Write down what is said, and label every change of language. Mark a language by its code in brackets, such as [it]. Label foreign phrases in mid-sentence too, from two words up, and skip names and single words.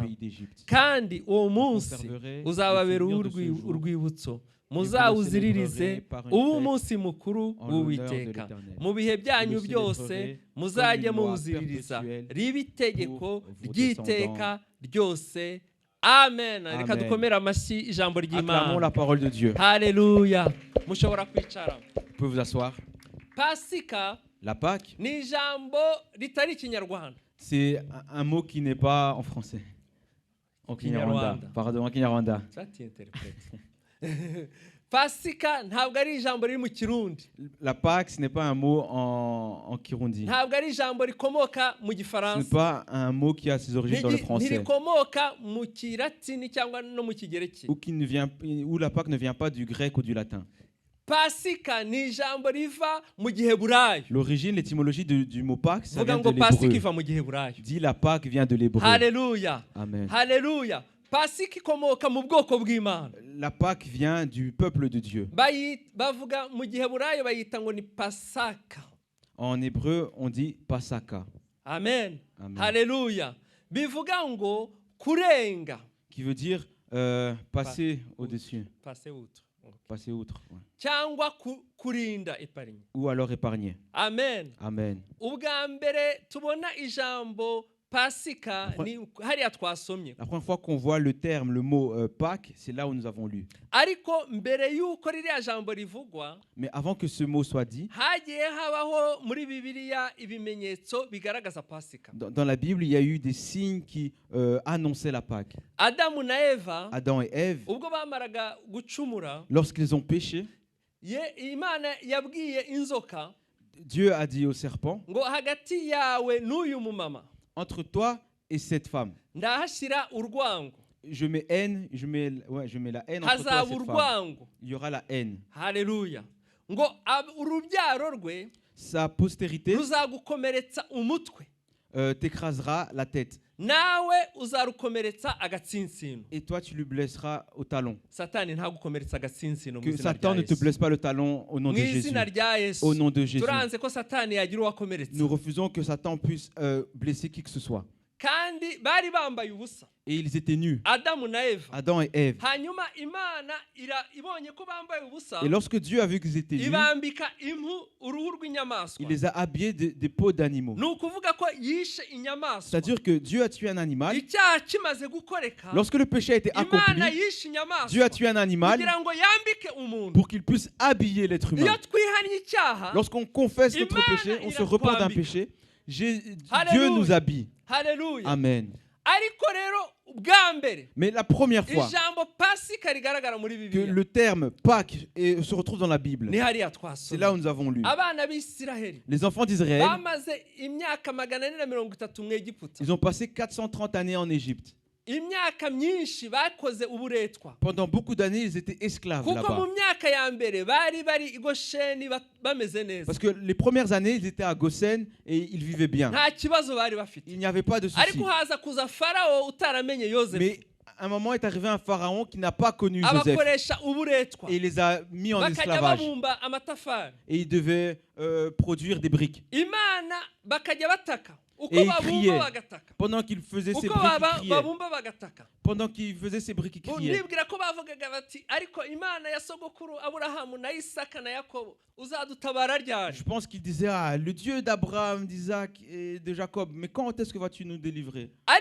[rw] Kandi uwo munsi uzababera urwibutso, muzawuziririze ubu umunsi mukuru w'Uwiteka. Mu bihe byanyu byose muzajye muwuziririza, ribe itegeko ry'iteka ryose. Amen. Reka dukomere amashyi ijambo ry'Imana. [fr] Acclamons la parole de Dieu. [rw] Haleluya. Mushobora kwicara. [fr] Vous pouvez vous asseoir. [rw] Pasika [fr] La Pâque, [rw] ni ijambo ritari Kinyarwanda. [fr] c'est un mot qui n'est pas en français. En Kinyarwanda. Pardon, en Kinyarwanda. Ça t'interprète. [rw] Pasika ntabwo ari ijambo riri mu Kirundi. [fr] La Pâque, ce n'est pas un mot en Kirundi. [rw] Ntabwo ari ijambo rikomoka mu [fr] Ce n'est [rw] Gifaransa. [fr] pas un mot qui a ses origines dans le français. [rw] Ntirikomoka mu Kilatini cyangwa no mu Kigereki. [fr] Ou la Pâque ne vient pas du grec ou du latin. [rw] Pasika ni ijambo riva mu Giheburayo. [fr] L'origine, l'étymologie du mot Pâque, ça [rw] Vuga [fr] vient de [rw] ngo Pasika [fr] l'hébreu. [rw] iva mu Giheburayo. [fr] Dit la Pâque vient de l'hébreu. [rw] Haleluya. Amen. Haleluya. Pasika ikomoka mu bwoko bw'Imana. [fr] La Pâque vient du peuple de Dieu. [rw] Bavuga mu Giheburayo bayita ngo ni Pasaka. [fr] En hébreu, on dit Pasaka. [rw] Amen. Amen. Haleluya. Bivuga ngo kurenga. [fr] Qui veut dire passer au-dessus. Passer outre. passer outre. Ouais. [rw] cyangwa kurinda epargne. [fr] Ou alors épargner. [rw] Amen. Amen. Ubwa mbere tubona ijambo Pasika ni hariya twasomye. [fr] La première fois qu'on voit le terme, le mot Pâques, c'est là où nous avons lu. [rw] Ariko mbere yuko ririya jambo rivugwa, [fr] mais avant que ce mot soit dit, [rw] hagiye habaho muri Bibiliya ibimenyetso bigaragaza Pasika. [fr] Dans la Bible, il y a eu des signes qui annonçaient la Pâque. [rw] Adamu na Eva, [fr] Adam et Ève, [rw] ubwo bamaraga gucumura, [fr] lorsqu'ils ont péché, [rw] Imana yabwiye inzoka, [fr] Dieu a dit au serpent, [rw] ngo hagati yawe n'uyu mumama, [fr] entre toi et cette femme, [rw] ndahashira urwango. [fr] je mets haine, je mets la haine entre toi et cette femme. Il y aura la haine. [rw] Haleluya. Ngo urubyaro rwe, [fr] sa postérité, [rw] ruzagukomeretsa umutwe, [fr] t'écrasera la tête. [rw] Nawe uzarukomeretsa agatsinsino. [fr] Et toi tu lui blesseras au talon. [rw] Satani ntagukomeretsa agatsinsino. [fr] Que Satan ne te blesse pas le talon au nom de Jésus. Au nom de Jésus. [rw] Turanze ko Satani yagira uwakomeretsa. [fr] Nous refusons que Satan puisse blesser qui que ce soit. [rw] Kandi bari bambaye ubusa. [fr] Et ils étaient nus. Adam et Ève. [rw] Hanyuma Imana ibonye ko bambaye ubusa. [fr] Et lorsque Dieu a vu qu'ils étaient nus, [rw] ibambika impu uruhu rw'inyamaswa. [fr] Il les a habillés des peaux d'animaux. [rw] Nukuvuga ko yishe inyamaswa. [fr] C'est-à-dire que Dieu a tué un animal. [rw] Icyaha kimaze gukoreka. [fr] Lorsque le péché a été accompli, [rw] Imana yishe inyamaswa. [fr] Dieu a tué un animal [rw] kugira ngo yambike umuntu. [fr] Pour qu'il puisse habiller l'être humain. [rw] Iyo twihanye icyaha, [fr] lorsqu'on confesse notre péché, on se repent d'un péché, Dieu nous habille. Hallelujah. Amen. [rw] Ariko rero bwa mbere, [fr] mais la première fois [rw] ijambo Pasika rigaragara muri Bibiliya, [fr] que le terme Pâques se retrouve dans la Bible, [rw] ni hariya twasomye. [fr] c'est là où nous avons lu. [rw] Abana b'Isiraheli, [fr] les enfants d'Israël, [rw] bamaze imyaka 430 mu Egiputa. [fr] Ils ont passé 430 années en Égypte. [rw] Imyaka myinshi bakoze uburetwa. [fr] Pendant beaucoup d'années, ils étaient esclaves [rw] kuko [fr] là-bas. [rw] mu myaka ya mbere bari i Gosheni bameze neza. [fr] Parce que les premières années, ils étaient à Goshen et ils vivaient bien. [rw] Nta kibazo bari bafite. [fr] Il n'y avait pas de souci. [rw] Ariko haza kuza Farao utaramenye Yosefu. [fr] Mais à un moment est arrivé un pharaon qui n'a pas connu Joseph. [rw] Abakoresha uburetwa. [fr] Et il les a mis en esclavage. [rw] Bakajya amatafari. [fr] Et ils devaient produire des briques. [rw] Imana bakajya bataka. [fr] Et ils criaient. Pendant qu'ils faisaient ces briques, ils criaient. Pendant qu'ils faisaient ces briques, ils criaient. Je pense qu'ils disaient, le Dieu d'Abraham, d'Isaac et de Jacob, mais quand est-ce que vas-tu nous délivrer?